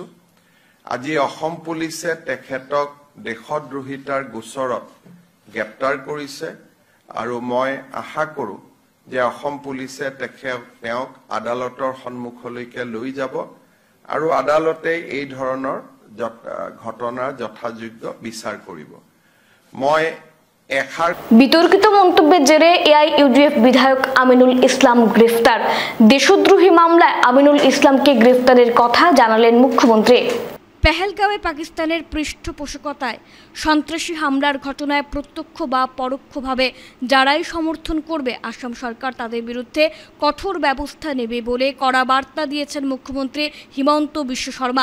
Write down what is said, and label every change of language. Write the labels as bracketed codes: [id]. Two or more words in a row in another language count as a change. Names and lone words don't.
[as] আজি অসম পুলিচে তেখেতক দেশদ্ৰোহিতাৰ গোচৰত গ্ৰেপ্তাৰ কৰিছে আৰু মই আশা কৰোঁ যে অসম পুলিচে তেওঁক আদালতৰ সন্মুখলৈকে লৈ যাব আৰু আদালতে এই ধৰণৰ ঘটনাৰ যথাযোগ্য বিচাৰ কৰিব। মই [bn] বিতর্কিত মন্তব্যের জেরে এআইইউডিএফ বিধায়ক আমিনুল ইসলাম গ্রেফতার। দেশদ্রোহী মামলায় আমিনুল ইসলামকে গ্রেফতারের কথা জানালেন মুখ্যমন্ত্রী। পেহেলগাঁওয়ে পাকিস্তানের পৃষ্ঠপোষকতায় সন্ত্রাসী হামলার ঘটনায় প্রত্যক্ষ বা পরোক্ষভাবে যারাই সমর্থন করবে আসাম সরকার তাদের বিরুদ্ধে কঠোর ব্যবস্থা নেবে বলে কড়া বার্তা দিয়েছেন মুখ্যমন্ত্রী হিমন্ত বিশ্ব শর্মা।